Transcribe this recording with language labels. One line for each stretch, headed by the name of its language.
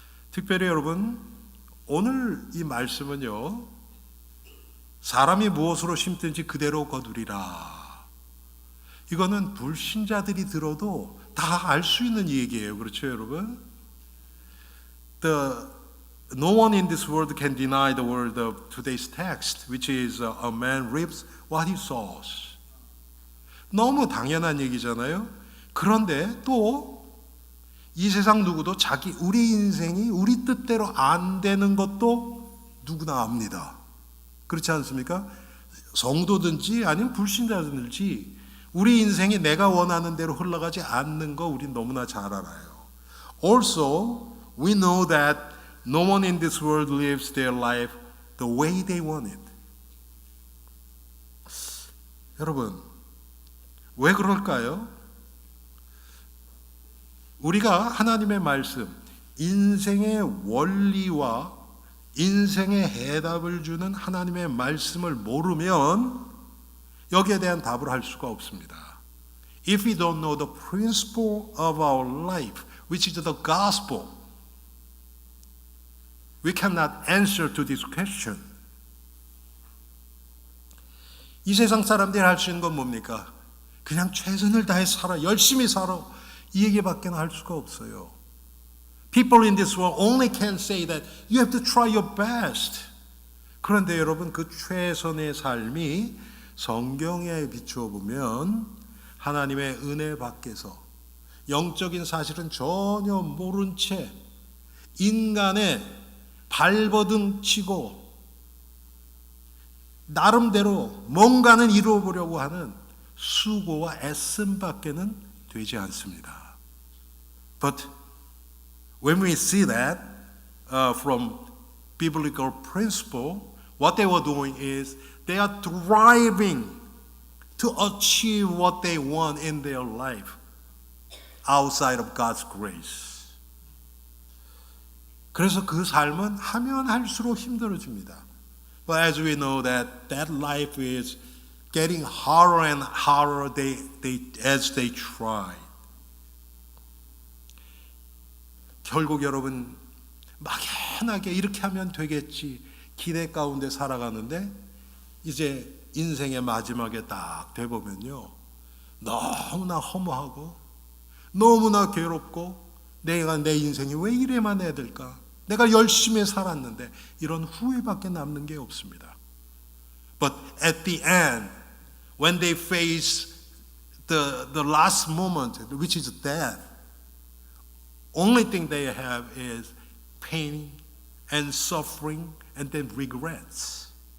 Korean: 특별히 여러분, 오늘 이 말씀은요, 사람이 무엇으로 심든지 그대로 거두리라. 이거는 불신자들이 들어도 다 알 수 있는 얘기예요. 그렇죠, 여러분?
English: No one in this world can deny the word of today's text, which is a man reaps what he sows.
Korean: 너무 당연한 얘기잖아요. 그런데 또 이 세상 누구도 우리 인생이 우리 뜻대로 안 되는 것도 누구나 압니다. 그렇지 않습니까? 성도든지 아니면 불신자든지 우리 인생이 내가 원하는 대로 흘러가지 않는 거 우린 너무나 잘 알아요.
English: Also, we know that no one in this world lives their life the way they want it.
Korean: 여러분, 왜 그럴까요? 우리가 하나님의 말씀, 인생의 원리와 인생의 해답을 주는 하나님의 말씀을 모르면 여기에 대한 답을 할 수가 없습니다.
English: If we don't know the principle of our life, which is the gospel, we cannot answer to this question.
Korean: 이 세상 사람들이 할 수 있는 건 뭡니까? 그냥 최선을 다해 살아, 열심히 살아. 이 얘기밖에 할 수가 없어요.
English: People in this world only can say that you have to try your best.
Korean: 그런데 여러분 그 최선의 삶이 성경에 비추어 보면 하나님의 은혜 밖에서 영적인 사실은 전혀 모른 채 인간의 발버둥 치고 나름대로 뭔가는 이루어보려고 하는 수고와 애씀밖에는 되지 않습니다.
English: But when we see that from biblical principle, what they were doing is they are driving to achieve what they want in their life outside of God's grace.
Korean: 그래서 그 삶은 하면 할수록 힘들어집니다.
English: But as we know that life is getting harder and harder as they try.
Korean: 결국 여러분 막연하게 이렇게 하면 되겠지 기대 가운데 살아가는데 이제 인생의 마지막에 딱 돼보면요 너무나 허무하고 너무나 괴롭고 내가 내 인생이 왜 이래만 해야 될까? 내가 열심히 살았는데 이런 후회밖에 남는 게 없습니다.
English: But at the end, when they face the last moment, which is death, only thing they have is pain and suffering and then regrets.